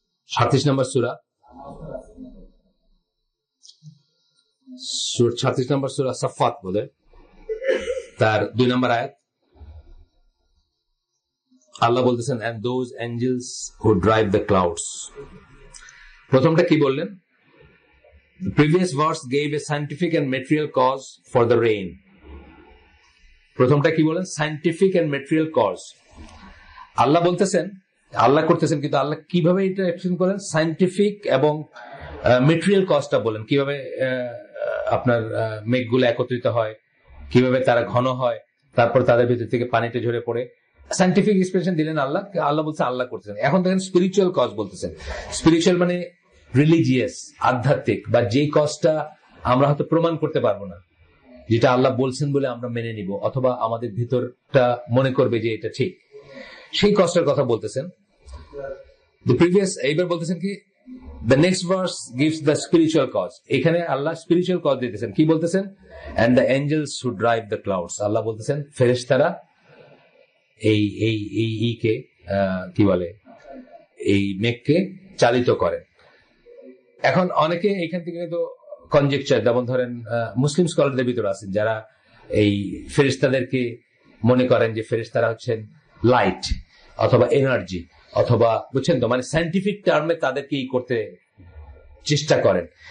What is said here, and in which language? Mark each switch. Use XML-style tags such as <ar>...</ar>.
<bn>37 নম্বর সূরা, 36 নম্বর সূরা সাফফাত বলে, তার 2 নম্বর আয়াত আল্লাহ বলতেছেন,</bn> <en>and those angels who drive the clouds।</en> <bn>প্রথমটা কি বললেন?</bn> <en>The previous verse gave a scientific and material cause for the rain।</en> <bn>প্রথমটা কি বলেন? Scientific and material cause. আল্লাহ বলতেছেন, আল্লাহ করতেছেন, কিন্তু আল্লাহ কিভাবে এটা এক্সপ্লেন করেন? সায়েন্টিফিক এবং ম্যাটেরিয়াল কজটা বলেন, কিভাবে আপনার মেঘগুলো একত্রিত হয়, কিভাবে তারা ঘন হয়, তারপর তাদের ভিতর থেকে পানিটা ঝরে পড়ে। সায়েন্টিফিক এক্সপ্লেনেশন দিলেন আল্লাহ, আল্লাহ বলছে আল্লাহ করতেছেন। এখন দেখেন স্পিরিচুয়াল কজ বলতেছেন। স্পিরিচুয়াল মানে রিলিজিয়াস, আধ্যাত্মিক, বা যে কজটা আমরা হয়তো প্রমাণ করতে পারবো না, যেটা আল্লাহ বলছেন বলে আমরা মেনে নিব, অথবা আমাদের ভিতরটা মনে করবে যে এটা ঠিক, সেই কজটার কথা বলতেছেন। এইবার বলতেছেন কি,</bn> <en>the next verse gives the spiritual cause।</en> <bn>এখানে আল্লাহ স্পিরিচুয়াল কজ দিতেছেন, কি বলতেছেন?</bn> <en>and the angels who drive the clouds।</en> <bn>আল্লাহ বলতেছেন ফেরেশতারা এইকে কি বলে, এই মেঘকে চালিত করেন। এখন অনেকে এখান থেকে তো কনজেকচার, যেমন ধরেন মুসলিম স্কলারদের ভিতরে আছেন যারা এই ফেরেশতাদেরকে মনে করেন যে ফেরেশতারা হচ্ছেন লাইট অথবা এনার্জি, অথবা বুঝছেন তো, মানে সায়েন্টিফিক টার্মে তাদেরকে করতে চেষ্টা করেন।</bn>